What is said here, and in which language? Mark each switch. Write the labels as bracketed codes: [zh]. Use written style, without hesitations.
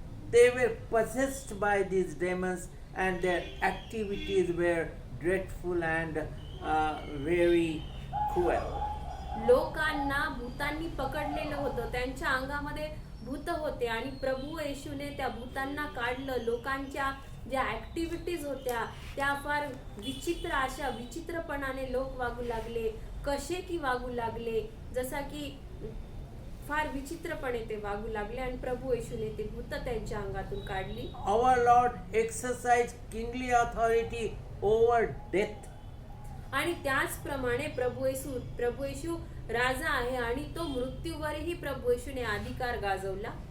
[en] They were possessed by these demons, and their activities were dreadful and very cruel. [mr] लोकांना भूतांनी पकडलेलं होतं. त्यांच्या अंगामध्ये भूत होते आणि प्रभू येशूने त्या भूतांना काढलं. लोकांच्या ज्या ऍक्टिव्हिटीज होत्या त्या फार अशा विचित्रपणाने लोक वागू लागले. कसे की वागू लागले जसा की फार विचित्रपणे ते वागू लागले आणि प्रभू येशूने ते भूत त्यांच्या अंगातून काढली. [en] Our Lord exercised kingly authority over death. [mr] आणि त्याचप्रमाणे प्रभू येशू राजा आहे आणि तो मृत्यूवरही प्रभू येशूने अधिकार गाजवला.